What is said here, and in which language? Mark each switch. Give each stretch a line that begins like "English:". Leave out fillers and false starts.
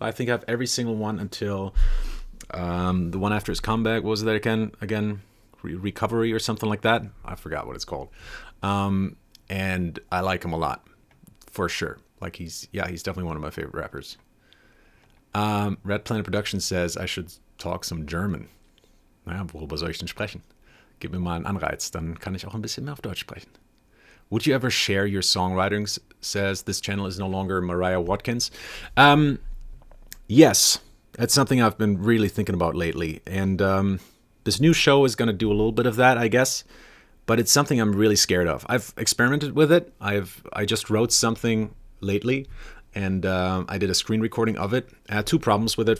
English: I think I have every single one until the one after his comeback. What was that again? Recovery or something like that. I forgot what it's called. And I like him a lot, for sure. Like he's definitely one of my favorite rappers. Red Planet Productions says I should talk some German.
German: Naja, worüber soll ich denn sprechen? Gib mir mal einen Anreiz, dann kann ich auch ein bisschen mehr auf Deutsch sprechen.
English: Would you ever share your songwriting? Says this channel is no longer Mariah Watkins. Yes, that's something I've been really thinking about lately. And this new show is going to do a little bit of that, I guess. But it's something I'm really scared of. I've experimented with it. I just wrote something lately, and I did a screen recording of it. I had 2 problems with it.